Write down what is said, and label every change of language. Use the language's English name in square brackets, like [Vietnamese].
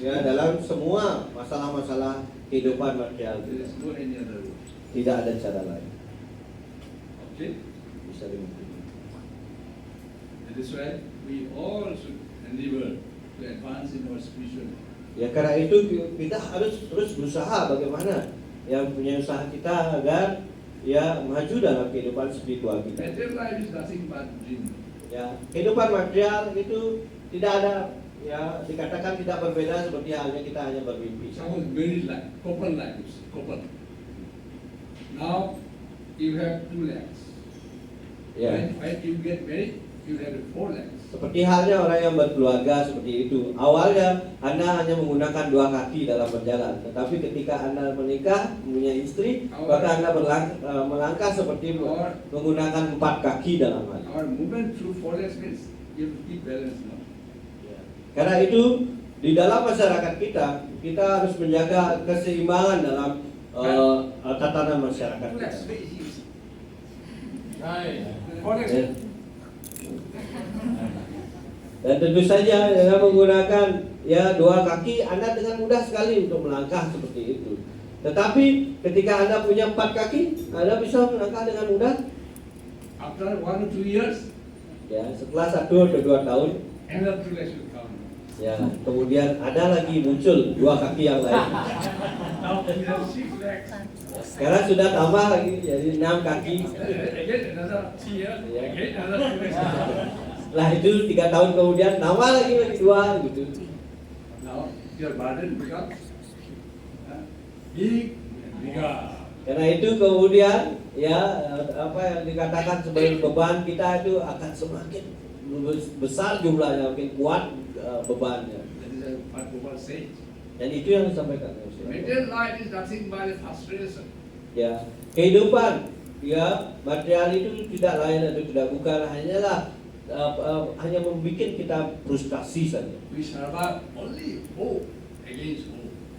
[Indonesian] ya dalam semua masalah-masalah kehidupan material [English] there [Indonesian] kita. [English] is no any other way. [Indonesian] Tidak ada cara lain. [English] Okay? [Indonesian] Bisa dibuktikan. [English] That is why we all should endeavor to advance in our spiritual life. [Indonesian] Ya karena itu kita harus terus berusaha bagaimana yang punya usaha kita agar ya maju dalam kehidupan spiritual kita. [English] Material life is nothing but dream. [Indonesian] Ya kehidupan material itu tidak ada ya dikatakan tidak berbeda seperti halnya kita hanya bermimpi. [English] Suppose married life, couple life, you see, couple. Now you have 2 legs. [Indonesian] Ya [English] When you get married, you have 4 legs. [Indonesian] seperti halnya orang yang berkeluarga seperti itu. Awalnya Anda hanya menggunakan 2 kaki dalam berjalan, tetapi ketika Anda menikah mempunyai istri, maka Anda melangkah seperti menggunakan 4 kaki dalam hal. [English] Our movement through 4 legs means you have to keep balance now. [Indonesian] Karena itu di dalam masyarakat kita harus menjaga keseimbangan dalam tatanan masyarakat [English] 2 legs, [Indonesian] kita. [English] very easy. Right. 4 legs. [Indonesian] Ya. Dan tentu saja dengan menggunakan ya 2 kaki Anda dengan mudah sekali untuk melangkah seperti itu. Tetapi ketika Anda punya 4 kaki, Anda bisa melangkah dengan mudah. [English] After 1 or 2 years, [Indonesian] Ya, setelah 1 atau 2 tahun, [English] another two legs will come. [Indonesian] Ya, kemudian ada lagi muncul dua kaki yang lain. [English] Now we have 6 legs. [Indonesian] Sekarang sudah tambah lagi jadi 6 kaki. [English] Again another here, again another 2 legs. [Indonesian] Setelah itu 3 tahun kemudian tambah lagi 2 gitu. [English] Now your burden becomes big and bigger. [Indonesian] Karena itu kemudian ya apa yang dikatakan sebagai beban kita itu akan semakin besar jumlahnya, makin kuat bebannya. [English] That is what Gopal said. [Indonesian] Dan itu yang disampaikan. [English] Material life is nothing but a frustration. [Indonesian] Ya, kehidupan ya material itu tidak lain atau tidak bukan hanyalah hanya membuat kita frustasi saja. [English] We survive only hope against hope.